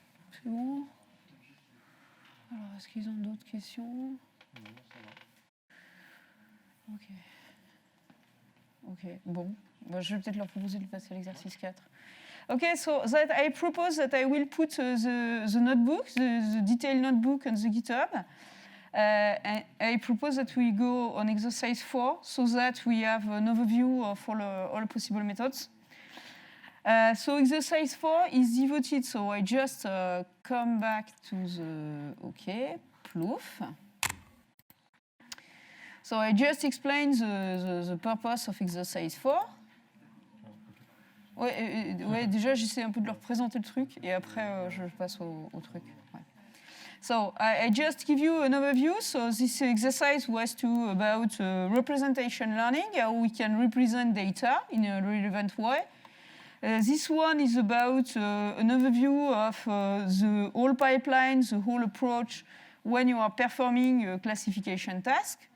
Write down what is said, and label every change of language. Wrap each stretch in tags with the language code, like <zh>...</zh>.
<fr>C'est bon? Alors, est-ce qu'ils ont d'autres questions? Non, ça va. Ok. Ok, bon. Bah, je vais peut-être leur proposer de passer à l'exercice 4.</fr> <en>Okay, so that I propose that I will put the notebook, the detailed notebook on the GitHub. And I propose that we go on exercise 4 so that we have an overview of all possible methods. So exercise 4 is devoted, so I just come back to the, proof. So I just explained the purpose of exercise 4.</en> <fr>Ouais, déjà j'essaie un peu de leur présenter le truc et après je passe au truc. Ouais.</fr> <en>So I just give you an overview. So this exercise was about representation learning, how we can represent data in a relevant way. This one is about an overview of the whole pipeline, the whole approach when you are performing a classification task.</en>